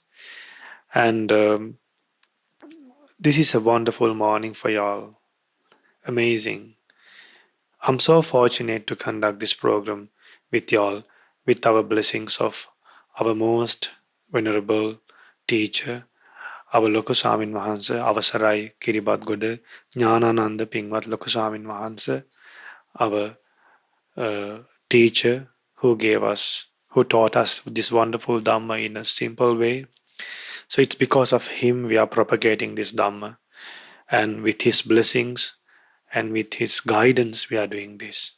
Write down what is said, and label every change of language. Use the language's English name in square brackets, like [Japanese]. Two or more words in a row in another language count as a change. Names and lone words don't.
[English] And this is a wonderful morning for y'all. Amazing. I'm so fortunate to conduct this program with y'all, with our blessings of our most venerable teacher, our Loku Swamin Wahanse, Avasarai Kiribat Gode, Jnanananda Pingwat Loku Swamin Wahanse, our teacher who taught us this wonderful Dhamma in a simple way. So it's because of him we are propagating this Dhamma. And with his blessings and with his guidance we are doing this.